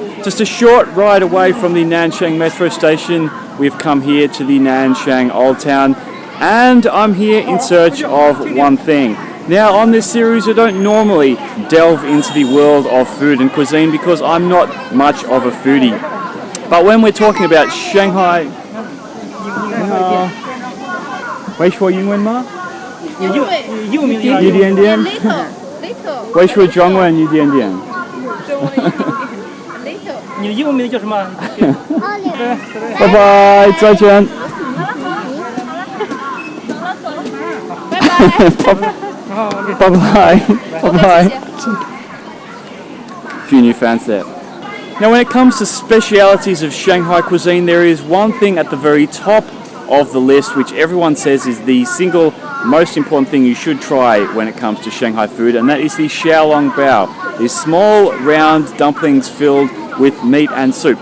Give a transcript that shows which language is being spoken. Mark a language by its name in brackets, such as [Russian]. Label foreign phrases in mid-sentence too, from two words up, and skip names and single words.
[English] Just a short ride away from the Nanxiang metro station, we've come here to the Nanxiang Old Town, and I'm here in search of one thing. Now on this series I don't normally delve into the world of food and cuisine because I'm not much of a foodie. But when we're talking about Shanghai... [Chinese] 会说英文吗? 一点点? 会说中文一点点? 你的英文名叫什么？拜拜，再见。 [English] Bye bye. Bye bye. Few new fans there. Now when it comes to specialities of Shanghai cuisine, there is one thing at the very top of the list which everyone says is the single most important thing you should try when it comes to Shanghai food, and that is the xiaolongbao, these small round dumplings filled with meat and soup.